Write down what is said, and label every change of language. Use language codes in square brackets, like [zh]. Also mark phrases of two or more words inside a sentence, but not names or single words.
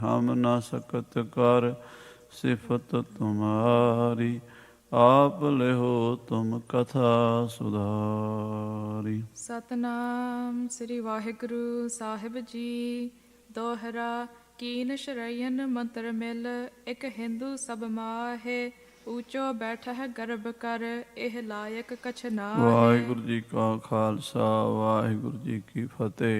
[bra] हम न सकत कर सिफत तुम्हारी, आप लेहो तुम कथा सुधारी। [pa] ਸਤਨਾਮ ਸ੍ਰੀ ਵਾਹਿਗੁਰੂ ਸਾਹਿਬ ਜੀ। [bra] ਦੋਹਰਾ ਕੀਨ ਸ਼ਰਯਨ ਮੰਤਰ ਮਿਲ, ਇੱਕ ਹਿੰਦੂ ਸਭ ਮਾਹੇ। ਊਚੋ ਬੈਠਾ ਗਰਭ ਕਰ, ਇਹ ਲਾਇਕ ਕਛ ਨਾਹੇ। [pa] ਵਾਹਿਗੁਰੂ ਜੀ ਕਾ ਖਾਲਸਾ, ਵਾਹਿਗੁਰੂ ਜੀ ਕੀ ਫਤਿਹ।